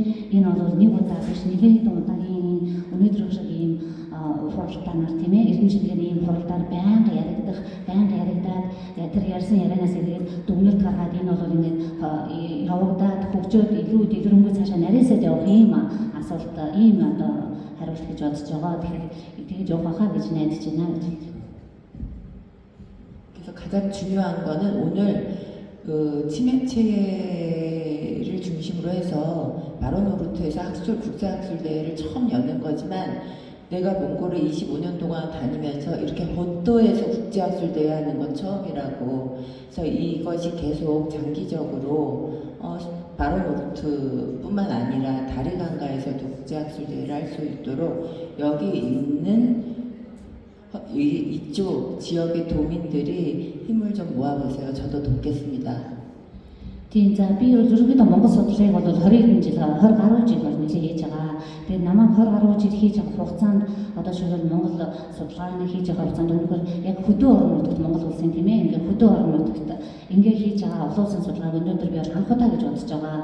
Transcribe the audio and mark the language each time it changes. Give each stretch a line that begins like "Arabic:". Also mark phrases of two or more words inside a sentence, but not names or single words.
Mongolian: Энэ бол нэг удаа биш нэлээд удаагийн өнөөдөр шиг ийм хуралдаанаар тийм ээ эрдэнэ шилжээний ийм хуралдаан байнга яригдаад тэр ярьсан ярианаас ирээд дүгнэлт гаргаад энэ бол ингээд явагдаад хөгжөөд илүү дэлгэрэнгүй цаашаа нарийсаад явах ийм асуулт ийм одоо хариулт гэж бодож байгаа. Тэгэхээр тэгж явах хаа гэж найдаж байна гэж.
Korean: 그래서 가장 중요한 거는 오늘 그 치매체를 중심으로 해서 바로노르트에서 국제학술 대회를 처음 여는 거지만 내가 몽골을 25년 동안 다니면서 이렇게 본토에서 국제학술 대회 하는 건 처음이라고. 그래서 이것이 계속 장기적으로 바로노르트뿐만 아니라 다리강가에서도 국제학술 대회를 할 수 있도록 여기 있는 이쪽 지역의 도민들이 힘을 좀 모아보세요. 저도 돕겠습니다.
Mongolian: Тийм за би ерөнхийдөө Монгол судлалыг бол 20 жил 20 гаруй жил бол нэлээд хийж байгаа. Тэгээд намайг 20 гаруй жил хийж байгаа хугацаанд одоо шийдэл Монгол судалгааны хийж байгаа хугацаанд өнөөдөр яг хөдөө орон нутагт Монгол улсын тийм ээ ингээ хөдөө орон нутагт ингээ хийж байгаа олон улсын судалгааг өнөөдөр би анхудаа гэж бодож байгаа.